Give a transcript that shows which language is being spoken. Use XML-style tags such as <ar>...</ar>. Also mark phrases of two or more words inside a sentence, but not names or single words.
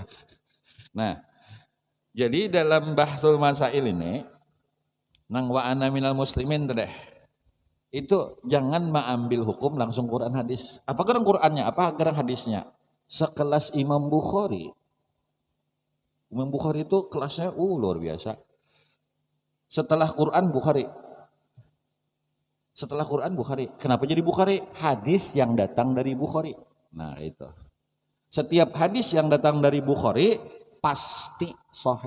<id>Nah, jadi dalam bahsul masail ini, nang</id> <ar>وأنا من المسلمين</ar> <id>tadeh, itu jangan mengambil hukum langsung Quran hadis. Apa gerang Qurannya, apa gerang hadisnya? Sekelas Imam Bukhari. Imam Bukhari itu kelasnya luar biasa. Setelah Quran Bukhari. Setelah Quran Bukhari. Kenapa jadi Bukhari? Hadis yang datang dari Bukhari. Nah itu. Setiap hadis yang datang dari Bukhari pasti sahih.</id>